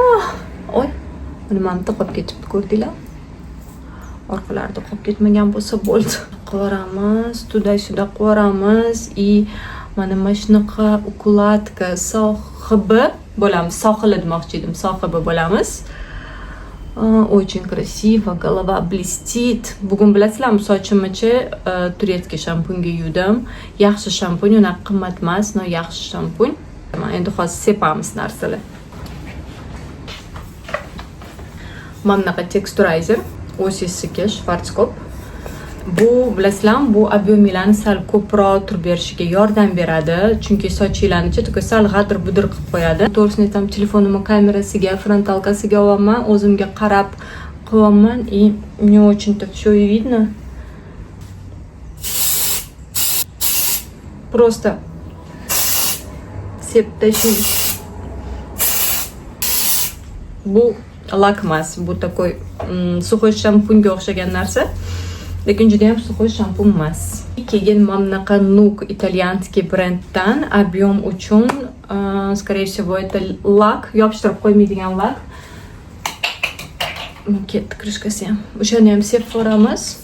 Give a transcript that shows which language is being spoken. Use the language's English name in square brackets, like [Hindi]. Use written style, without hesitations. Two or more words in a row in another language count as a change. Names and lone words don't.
[Uzbek] Oy, nimamda qolib ketibdi, ko'rdinglar? Orqalarida qolib ketmagan bo'lsa bo'ldi. Qilamiz, tuday-suda qilamiz. Mana shunaqa ukladka sohibi bo'lamiz. Sohili demoqchi edim, sohibi bo'lamiz. [Russian] Очень красиво, голова блестит. [Uzbek] Bugun bilasizlarmi, sochimni turetskiy shampunga yuvdim. Yaxshi shampun, unaqa qimmat emas, no yaxshi shampun. Endi hozir sepamiz narsalar. Mana bunaqa texturizer, OSSga Schwarzkopf. Bu bilasizlarmi, bu ob'yemlarni sal ko'proq turib berishiga yordam beradi, chunki sochinglarni sal g'adir-budir qilib qo'yadi. To'g'risini aytsam, telefonimni kamerasiga, frontalkasiga olaman, o'zimga qarab qilaman. [Russian] Мне очень-то все видно. Просто [Uzbek] sep tashlaymiz. Bu lak emas, bu [Russian] такой сухой [Uzbek] shampunga o'xshagan narsa. Lekin juda ham suxoy shampun emas. Keyin mana bunaqa Nuuk italyanskiy brenddan объем uchun, [Russian] скорее всего, это [Uzbek] lak, yopishtirib qo'ymaydigan lak. Ketdi krishkasi ham. O'shani ham sepib ko'ramiz.